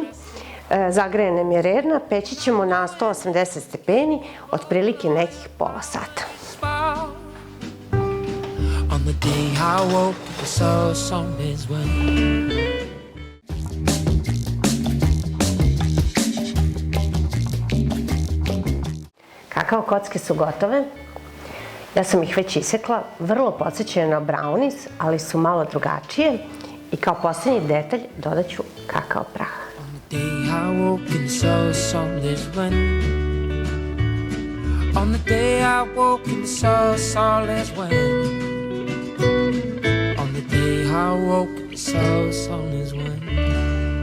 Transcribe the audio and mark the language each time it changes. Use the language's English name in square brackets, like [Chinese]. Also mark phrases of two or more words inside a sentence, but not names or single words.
[Serbian] Zagreje nam je redna, peći ćemo na 180 stepeni, otprilike nekih pola sata. [English] On the day I woke, I saw us all as one. [Serbian] Kakao kocke su gotove. Ja sam ih već isekla. Vrlo podsjećaju na brownies, ali su malo drugačije. I kao posljednji detalj dodat ću kakao prah. [English] On the day I woke and saw us all as one. On the day I woke and saw us all as one. I woke, so soon as one.